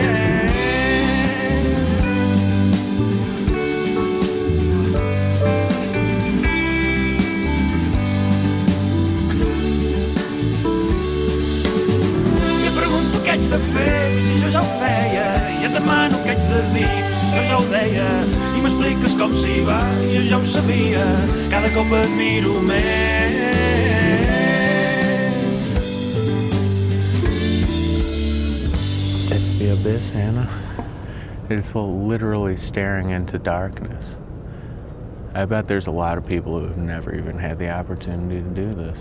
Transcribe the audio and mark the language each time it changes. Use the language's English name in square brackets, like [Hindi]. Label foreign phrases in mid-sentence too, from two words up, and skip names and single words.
[Catalan] I em pregunto què haig de fer, si jo ja ho feia, i et demano què haig de dir, si jo ja ho deia, i m'expliques com s'hi va, i jo ja ho sabia, cada cop et miro més. [English] It's the abyss, Hannah. It's literally staring into darkness. I bet there's a lot of people who have never even had the opportunity to do this.